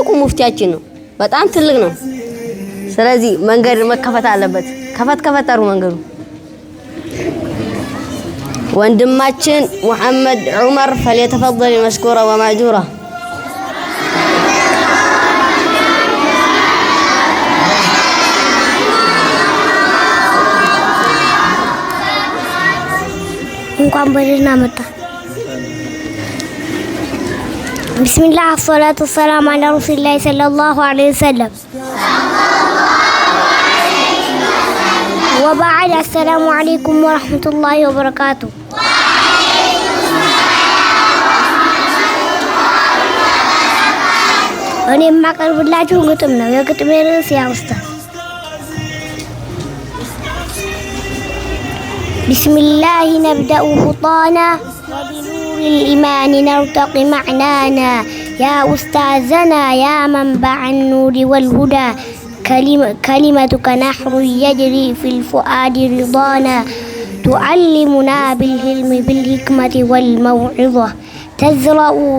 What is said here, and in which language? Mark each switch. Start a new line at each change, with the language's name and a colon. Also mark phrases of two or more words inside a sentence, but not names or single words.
Amharic: ሙፍቲያችን ነው። በጣም ትልቅ ነው። ስለዚህ መንገድ መከፈት አለበት። ከፈት ከፈተሩ መንገዱ
Arabic: ወንድማችን ሙሐመድ ዑመር فليتفضل مشكورا ومأجورا
Amharic: እንኳን በደህና መጣ።
Arabic: بسم الله والصلاة والسلام على رسول الله صلى الله عليه وسلم وبعد السلام عليكم ورحمة الله وبركاته
Amharic: እኔ የማቀርብላችሁ ግጥም ነው። የግጥሜ ርዕስ
Arabic: يا أستاذ بسم الله نبدأ خطانا وبنور الإيمان نرتقي معنانا يا أستاذنا يا منبع النور والهدى كلمتك نحر يجري في الفؤاد رضانا تعلمنا بالحلم بالحكمة والموعظة تزرع